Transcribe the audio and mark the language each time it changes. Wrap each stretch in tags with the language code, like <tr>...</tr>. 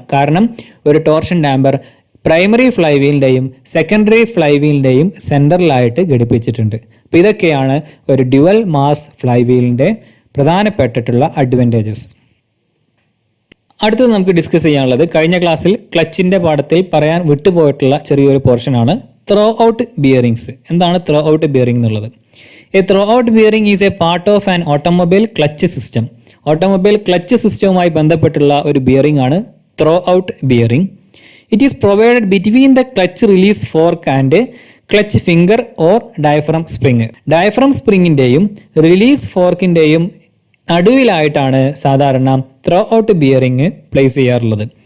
<ml>കാരണം ഒരു torsion damper primary fly വീലിൻ്റെയും secondary fly വീലിൻ്റെയും സെൻറ്ററിലായിട്ട് ഘടിപ്പിച്ചിട്ടുണ്ട്. അപ്പോൾ ഇതൊക്കെയാണ് ഒരു ഡ്യുവൽ മാസ് ഫ്ലൈ വീലിൻ്റെ പ്രധാനപ്പെട്ടിട്ടുള്ള അഡ്വാൻറ്റേജസ്. അടുത്തത് നമുക്ക് ഡിസ്കസ് ചെയ്യാനുള്ളത് കഴിഞ്ഞ ക്ലാസ്സിൽ ക്ലച്ചിൻ്റെ പാഠത്തിൽ പറയാൻ വിട്ടുപോയിട്ടുള്ള ചെറിയൊരു പോർഷനാണ് ത്രോ ഔട്ട് ബിയറിങ്സ്. എന്താണ് ത്രോ ഔട്ട് ബിയറിംഗ് എന്നുള്ളത്?</ml> <en>A throw-out bearing is a part of an automobile clutch system.</en> <ml>Automobile clutch സിസ്റ്റവുമായി ബന്ധപ്പെട്ടുള്ള ഒരു ബിയറിംഗ് ആണ് throw out bearing.</ml> <en>It is provided between the clutch release fork and clutch finger or diaphragm spring.</en> <ml>Diaphragm സ്പ്രിങ്ങിൻ്റെയും release ഫോർക്കിൻ്റെയും നടുവിലായിട്ടാണ് സാധാരണ throw out bearing place ചെയ്യാറുള്ളത്.</ml>